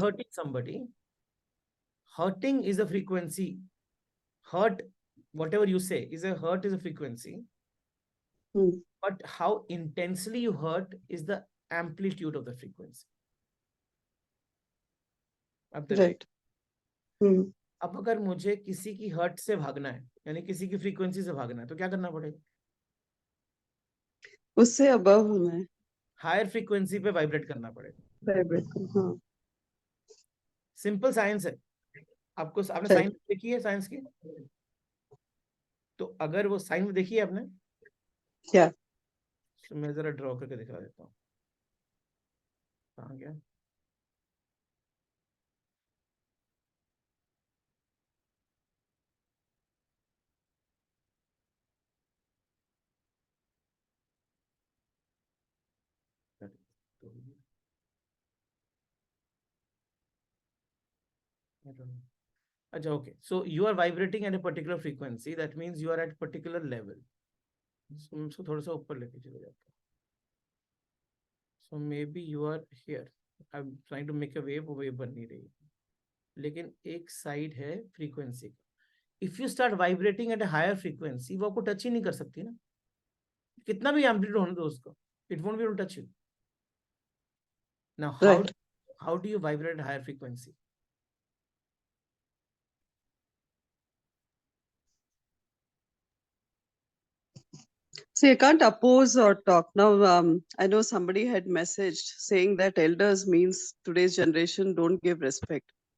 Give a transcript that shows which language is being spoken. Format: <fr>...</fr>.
<en>hurting somebody, hurting is a frequency. Hurt, whatever you say, is a frequency. But how intensely you hurt is the amplitude of the frequency. Right.</en> <hi>अब अगर मुझे किसी की hurt से भागना है, यानी किसी की फ्रीक्वेंसी से भागना है, तो क्या करना पड़ेगा? उससे अबव होना है, हायर फ्रीक्वेंसी पे वाइब्रेट करना पड़ेगा. वाइब्रेट. हाँ. सिंपल साइंस है. आपने</hi> <en>Right.</en> <hi>साइंस देखी है साइंस की? तो अगर वो साइंस देखी है आपने?</hi> <en>Yeah.</en> <hi>तो मैं जरा ड्रॉ करके दिखा देता हूँ. कहाँ गया?</hi> <en>I don't know. अच्छा, okay. So you are vibrating at a particular frequency. That means you are at particular level.</en> <hi>So उसको थोड़ा सा ऊपर लेके चले जाता हूँ.</hi> <en>So maybe you are here. I'm trying to make a wave,</en> <hi>वो wave बन नहीं रही. लेकिन एक साइड है फ्रीक्वेंसी का.</hi> <en>If you start vibrating at a higher frequency,</en> <hi>वो आपको टच ही नहीं कर सकती ना. कितना भी एम्पलीट्यूड होने दो उसको,</hi> <en>it won't be able to touch you. Now, Right. how do you vibrate at higher frequency? See, I can't oppose or talk. Now, I know somebody had messaged saying that elders means today's generation don't give respect.</en>